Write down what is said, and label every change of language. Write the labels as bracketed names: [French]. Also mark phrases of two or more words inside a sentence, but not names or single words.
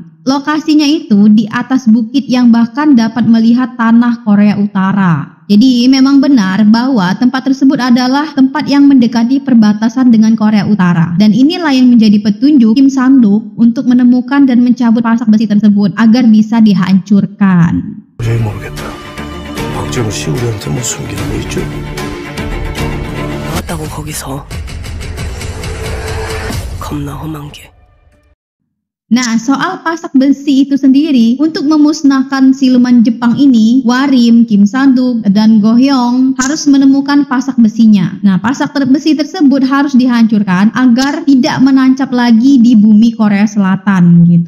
[Indonesian] Lokasinya itu di atas bukit yang bahkan dapat melihat tanah Korea Utara. Jadi memang benar bahwa tempat tersebut adalah tempat yang mendekati perbatasan dengan Korea Utara. Dan inilah yang menjadi petunjuk Kim Sang-duk untuk menemukan dan mencabut pasak besi tersebut agar bisa dihancurkan. [Korean] 도저히 모르겠다. 박재로 씨 우리한테 뭐 숨기는 거 있죠? 나왔다고 거기서 겁나 험한 게. [Indonesian] Nah, soal pasak besi itu sendiri, untuk memusnahkan siluman Jepang ini, Warim, Kim Sang-duk, dan Go Hyung harus menemukan pasak besinya. Nah, pasak besi tersebut harus dihancurkan agar tidak menancap lagi di bumi Korea Selatan gitu.